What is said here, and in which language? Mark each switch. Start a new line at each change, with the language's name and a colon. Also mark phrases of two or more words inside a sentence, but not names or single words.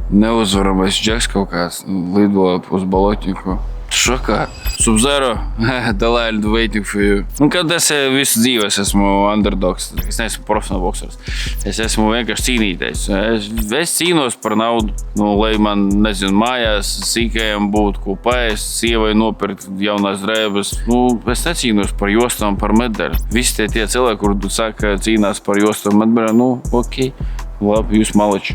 Latvian: neuzvaramais džeks kaut kāds, lidoja uz bolotņiku. Šo kā? Sub-Zero?
English: The line waiting for you.
Latvian: Kad es visu dzīvi esmu underdogs, es neesmu profesionāls boksers. Es esmu vienkārši cīnītājs. Es cīnos par naudu, lai man, nezinu, mājās sīkajiem būtu ko paēst, sievai nopirkt jaunās drēbes. Es necīnos par jostām, par medaļu. Visi tie cilvēki, kur tu saka, cīnās par jostām, medaļu, ok, labi, jūs maleči.